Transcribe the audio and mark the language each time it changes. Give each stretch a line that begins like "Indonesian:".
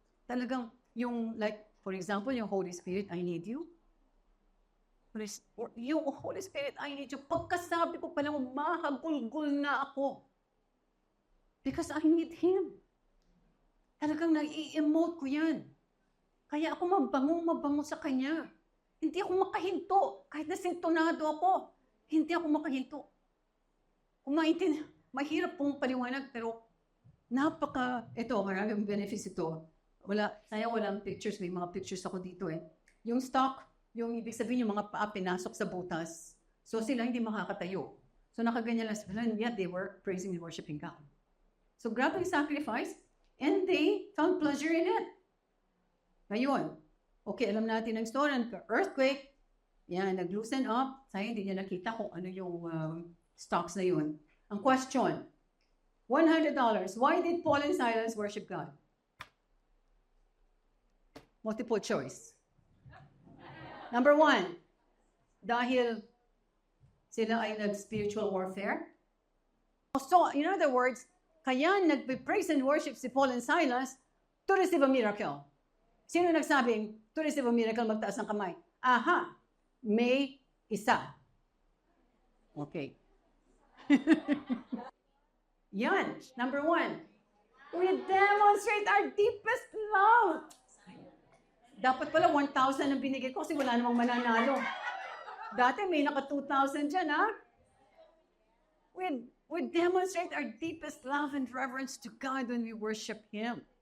Filipino: Talagang yung,
English: like, for example, yung Holy Spirit, I need you. Yung Holy Spirit, I need you.
Filipino: Pagkasabi ko pa lang, mahagulgul na ako.
English: Because I need Him.
Filipino: Talagang nai-emote ko yan. Kaya ako mabango sa Kanya. Hindi ako makahinto. Kahit na sintonado ako, hindi ako makahinto. Mahirap pong paliwanag, pero maraming benefits ito. Walang pictures, may mga pictures ako dito eh. Yung stock, yung ibig sabihin yung mga paa pinasok sa butas. So sila hindi makakatayo.
English: So
Filipino: nakaganyan lang sila,
English: and yet they were praising and worshiping God. So
Filipino: grabe yung
English: sacrifice, and they found pleasure in it.
Filipino: Ngayon, okay, alam natin ang story ng earthquake. Yan, nag-loosen up. Sayang hindi niya nakita kung ano yung stocks na yun. Ang question, $100.
English: Why did Paul and Silas worship God? Multiple choice. Number 1,
Filipino: dahil sila ay nag-spiritual warfare.
English: So, in other words,
Filipino: kaya nag-praise and worship si
English: Paul and Silas to receive a miracle.
Filipino: Sino nagsabing to receive a miracle, magtaas ng kamay? Aha, may isa. Okay.
English: Yan, number 1. We demonstrate our deepest love.
Filipino: Dapat pala 1,000 ang binigay ko kasi wala namang mananalo. Dati may naka 2,000 dyan, ha?
English: We demonstrate our deepest love and reverence to God when we worship Him.